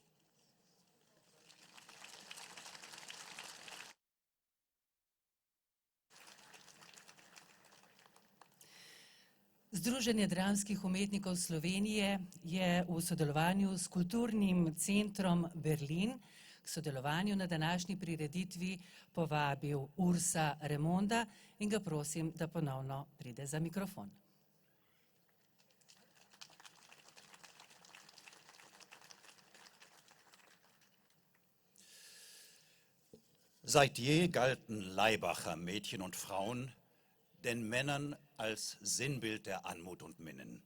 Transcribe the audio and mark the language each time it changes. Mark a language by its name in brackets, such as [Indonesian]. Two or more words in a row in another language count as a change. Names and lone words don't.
[Slovenian] Združenje dramskih umetnikov Slovenije je v sodelovanju s Kulturnim centrom Berlin k sodelovanju na današnji prireditvi povabil Ursa Remonda in ga prosim, da ponovno pride za mikrofon. [German] Seit je galten Laibacher Mädchen und Frauen den Männern als Sinnbild der Anmut und Minnen.